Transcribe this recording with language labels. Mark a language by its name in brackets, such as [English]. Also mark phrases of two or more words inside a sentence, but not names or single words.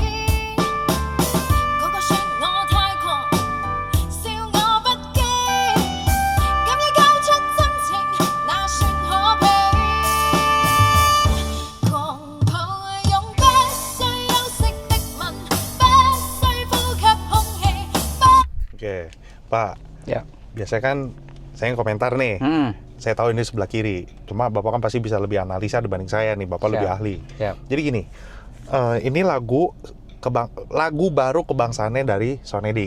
[Cantonese] 個個說我太狂，笑我不羈，敢於交出真情，那算可悲。狂抱擁不需休息的吻，不需呼吸空氣。 [Indonesian] Oke, Pak. Ya. Biasanya kan saya komentar nih. Saya tahu ini sebelah kiri. Cuma Bapak kan pasti bisa lebih analisa dibanding saya nih. Bapak lebih ahli. Siap. Jadi gini, ini lagu baru kebangsaannya dari Sonedik.